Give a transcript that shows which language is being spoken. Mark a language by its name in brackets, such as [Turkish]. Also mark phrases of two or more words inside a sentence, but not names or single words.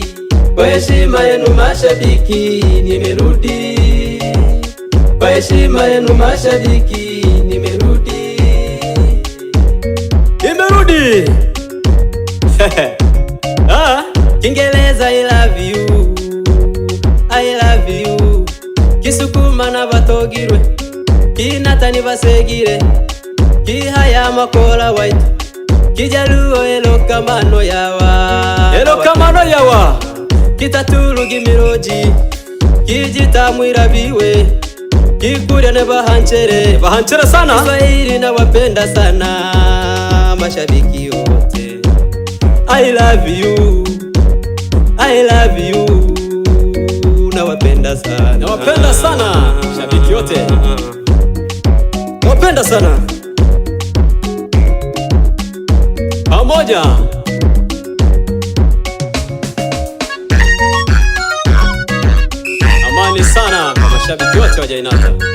[Swahili] Kwa heshima yenu mashabiki nimerudi. Kwa heshima yenu mashabiki nimerudi. [English] Kiingereza I love you, I love you. [Swahili] Kisukuma [Sukuma] na batogirwe, [Swahili] Kinata [Ikoma-Nata-Isenye] ni basegire, [Swahili] Kihaya [Haya] makola white, [Swahili] Kijaluo [Luo (Kenya and Tanzania)] elokamano yawa, [Swahili] Kitaturu gimiroji, Kijita mwirabiwe, Kikuria [Kuria] ne bahanchere sana. [Swahili] Kiswahili na wapenda sana mashabiki wote. [English] I love you, I love you. [Swahili] Nawapenda sana mashabiki wote. Nawapenda sana. Pamoja. Amani sana kwa mashabiki wote wa Jainata.